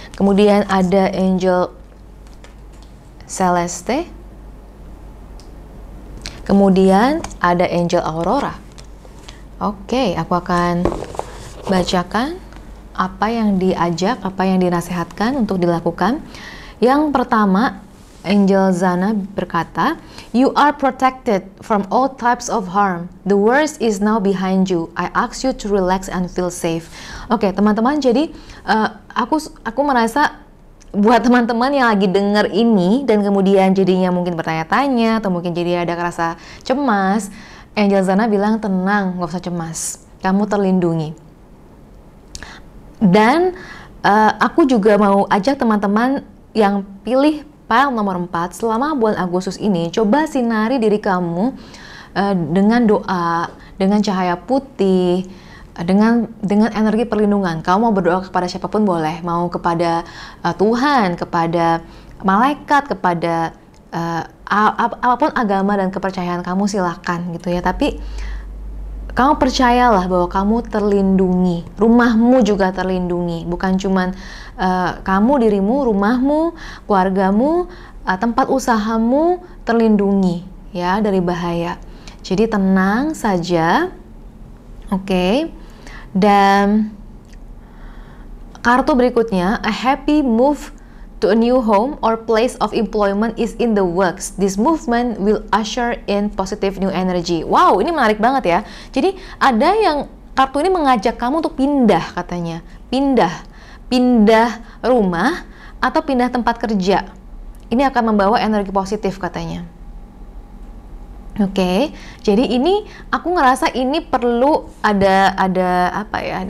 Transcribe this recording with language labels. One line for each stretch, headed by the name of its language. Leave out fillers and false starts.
Indonesian: Kemudian ada Angel Celeste. Kemudian ada Angel Aurora. Oke, aku akan bacakan apa yang diajak, apa yang dinasehatkan untuk dilakukan. Yang pertama,
English: Angel Zana
Indonesian: berkata,
English: "You are protected from all types of harm. The worst is now behind you. I ask you to relax and feel safe."
Indonesian: Oke, teman-teman, jadi aku merasa buat teman-teman yang lagi denger ini dan kemudian jadinya mungkin bertanya-tanya atau mungkin jadi ada rasa cemas, Angel Zana bilang tenang, gak usah cemas, kamu terlindungi. Dan aku juga mau ajak teman-teman yang pilih PL nomor 4 selama bulan Agustus ini, coba sinari diri kamu dengan doa, dengan cahaya putih, dengan energi perlindungan. Kamu mau berdoa kepada siapapun boleh, mau kepada Tuhan, kepada malaikat, kepada apapun agama dan kepercayaan kamu, silahkan gitu ya. Tapi kamu percayalah bahwa kamu terlindungi, rumahmu juga terlindungi, bukan cuman kamu, dirimu, rumahmu, keluargamu, tempat usahamu terlindungi ya dari bahaya. Jadi tenang saja, oke. Dan kartu berikutnya,
English: a happy move to a new home or place of employment is in the works. This movement will usher in positive new energy.
Indonesian: Wow, ini menarik banget ya. Jadi ada yang kartu ini mengajak kamu untuk pindah katanya. Pindah rumah atau pindah tempat kerja. Ini akan membawa energi positif katanya. Oke, jadi ini aku ngerasa ini perlu ada apa ya?